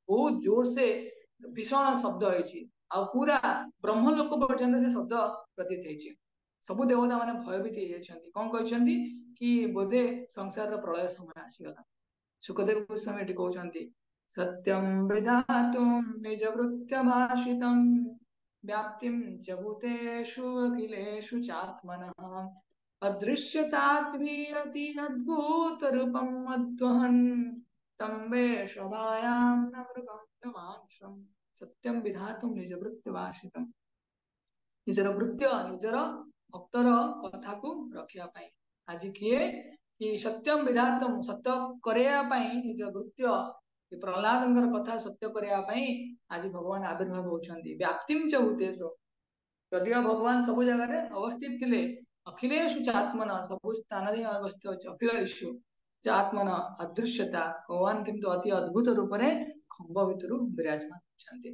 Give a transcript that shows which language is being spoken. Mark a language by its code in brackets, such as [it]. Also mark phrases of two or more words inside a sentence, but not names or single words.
[or] ବହୁତ ଜୋର ସେ ଭୀଷଣ ଶବ୍ଦ ହେଇଛି ଆଉ ପୁରା ବ୍ରହ୍ମଲୋକ ପର୍ଯ୍ୟନ୍ତ ସେ ଶବ୍ଦ ପ୍ରତୀତ ହେଇଛି। ସବୁ ଦେବତା ମାନେ ଭୟଭୀତ ହେଇଯାଇଛନ୍ତି। କଣ କହିଛନ୍ତି କି ବୋଧେ ସଂସାରର ପ୍ରଳୟ ସମୟ ଆସିଗଲା। ସୁଖଦେବ ଗୋସ୍ୱାମୀ ଏଠି କହୁଛନ୍ତି [sa] ସତ୍ୟଂ ବିଧାତୁଂ ନିଜ ଭୃତ୍ୟ ଭାଷିତଂ व्याप्तिं च भूतेषु अखिलेषु चात्मनः अदृश्यतात्वीयति अद्भुतरूपम् अद्वहन् तं वेशभायां न मृगं न मानुषं सत्यं विधातुं निजभृत्यभाषितं। [or] ନିଜର ଭୃତ୍ୟ ନିଜର ଭକ୍ତର କଥାକୁ ରଖିବା ପାଇଁ ଆଜି କିଏ କି [sa] ସତ୍ୟମ ବିଧାତମ [or] ସତ୍ୟ କରିବା ପାଇଁ ନିଜ ଭୃତ୍ୟ ପ୍ରହ୍ଲାଦଙ୍କର କଥା ସତ୍ୟ କରିବା ପାଇଁ ଆଜି ଭଗବାନ ଆବିର୍ଭାବ ହଉଛନ୍ତି। [sa] ବ୍ୟାପ୍ତିଂ ଚ ଭୂତେଷୁ [or] ଯଦିଓ ଭଗବାନ ସବୁ ଜାଗାରେ ଅବସ୍ଥିତ ଥିଲେ [sa] ଅଖିଳେଷୁ ଚାତ୍ମନ [or] ସବୁ ସ୍ଥାନରେ ଅବସ୍ଥିତ ଅଛି [sa] ଅଖିଳେଷୁ ଚାତ୍ମନ [or] ଅଦୃଶ୍ୟତା ଭଗବାନ କିନ୍ତୁ ଅତି ଅଦ୍ଭୁତ ରୂପରେ ଖମ୍ବ ଭିତରୁ ବିରାଜମାନ ଅଛନ୍ତି।